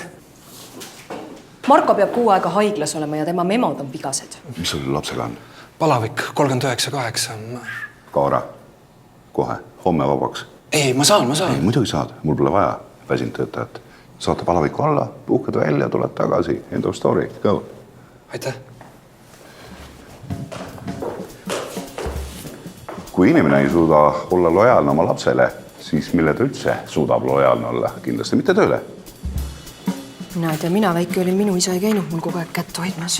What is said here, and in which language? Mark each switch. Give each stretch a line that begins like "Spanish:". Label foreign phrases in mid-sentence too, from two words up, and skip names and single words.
Estonian: Marko peab 6 aega haiglas olema ja tema memod on vigased. mis sul lapsega on? Palavik 39,8. Kaara, kohe, homme vabaks. Ei, ma saan. Ei, muidugi saad, mul pole vaja väsinud töötajat. Saate palaviku alla, puhkad välja, tuled tagasi.
English: End of story, go.
Estonian: Aitäh. Kui inimene ei suuda olla lojaalne oma lapsele, siis mille ta üldse suudab lojaalne olla? Kindlasti mitte tööle. Mina ei tea, mina väike olin, minu isa ei käinud mul kogu aeg kätt hoidmas.